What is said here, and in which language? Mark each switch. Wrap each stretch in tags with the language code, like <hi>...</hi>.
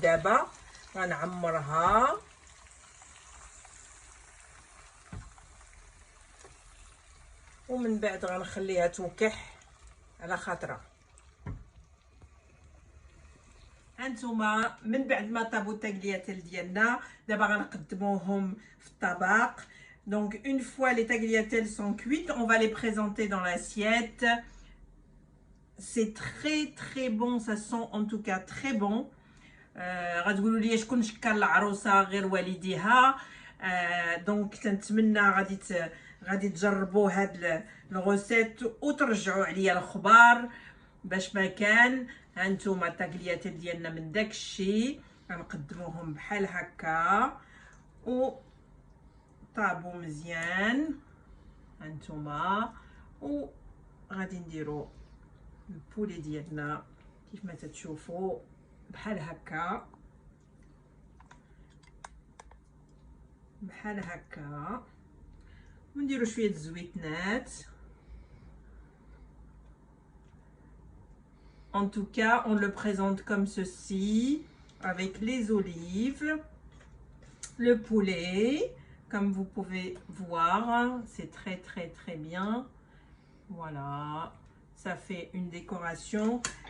<ar>دابا غنعمرها ومن بعد غنخليها توكح على خاطرها. هانتوما من بعد ما طابوا التاغلياتيل ديالنا دابا غنقدموهم في الطبق.</ar> <fr>Donc une fois les tagliatelles sont cuites, on va les présenter dans l'assiette. C'est très bon, ça sent en tout cas très bon.</fr> <ar>غتقولوا لي شكون شكر العروسه غير والديها. دونك تنتمنى غادي تجربوا هاد الغوسيت وترجعوا عليا الخبار باش ما كان. هانتوما التاغلياتيل ديالنا من داكشي غنقدموهم بحال هكا و طابوا مزيان. هانتوما وغادي نديرو البولي ديالنا كيف ما تتشوفوا بحال هكا بحال هكا ونديرو شويه الزويتنات.</ar> <fr>En tout cas, on le présente comme ceci, avec les olives, le poulet, comme vous pouvez voir, c'est très bien. Voilà, ça fait une décoration.</fr>